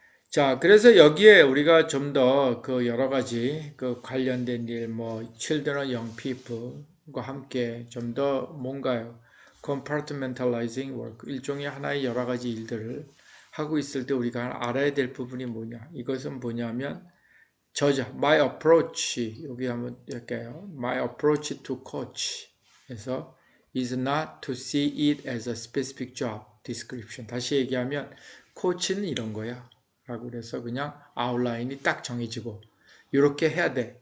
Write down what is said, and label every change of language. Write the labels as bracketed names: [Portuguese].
[Korean] 자, 그래서 여기에 우리가 좀 더 여러 가지 관련된 일, [English] children, young people [Korean] 과 함께 좀 더 뭔가요? [English] compartmentalizing work, [Korean] 일종의 하나의 여러 가지 일들을 하고 있을 때 우리가 알아야 될 부분이 뭐냐? 이것은 뭐냐면 저자, [English] my approach, [Korean] 여기 한번 할게요. [English] My approach to coach. 그래서 is not to see it as a specific job description. [Korean] 다시 얘기하면 코치는 이런 거야. 라고 그래서 그냥 아웃라인이 딱 정해지고 이렇게 해야 돼.